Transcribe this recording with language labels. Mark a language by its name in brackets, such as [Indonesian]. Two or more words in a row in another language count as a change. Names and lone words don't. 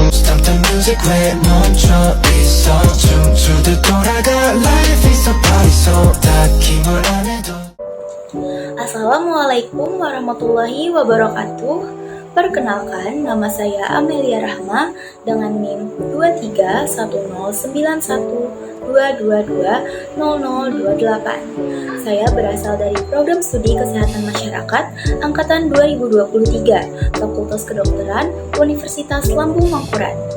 [Korean] 있었던 music 왜 멈춰 있어 춤추듯 돌아가 [English] life is a party so [Korean] 딱히 뭘 안 해도. [Arabic] السلام عليكم ورحمة الله وبركاته. [Indonesian] Perkenalkan, nama saya Amelia Rahma dengan NIM 23109122200028. Saya berasal dari Program Studi Kesehatan Masyarakat Angkatan 2023, Fakultas Kedokteran, Universitas Lambung Mangkurat.